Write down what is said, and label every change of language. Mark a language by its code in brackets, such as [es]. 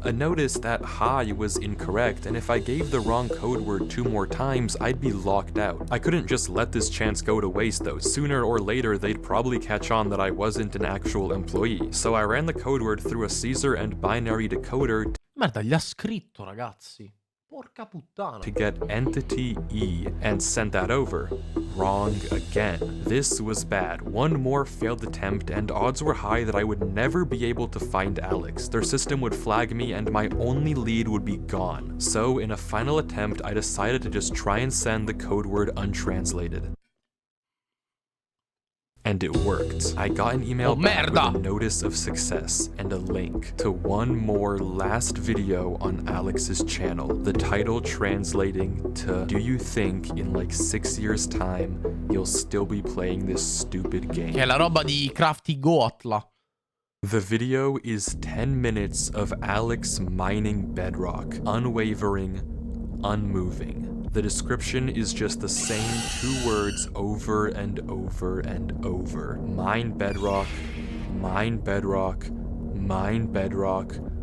[en] A notice that hi was incorrect, and if I gave the wrong code word 2 more times, I'd be locked out. I couldn't just let this chance go to waste though. Sooner or later, they'd probably catch on that I wasn't an actual employee. So I ran the code word through a Caesar and binary decoder [it] Merda, gli ha scritto, ragazzi. Porca puttana. [en] to get entity E and sent that over. Wrong again. This was bad. One more failed attempt, and odds were high that I would never be able to find Alex. Their system would flag me and my only lead would be gone. So in a final attempt, I decided to just try and send the code word untranslated. And it worked. I got an email back with a notice of success and a link to one more last video on Alex's channel. The title translating to, do you think in like 6 years time you'll still be playing this stupid game? [it] Che è la roba di Crafty Goatla. [en] The video is 10 minutes of Alex mining bedrock, unwavering, unmoving. The description is just the same 2 words over and over and over. Mine bedrock, mine bedrock, mine bedrock.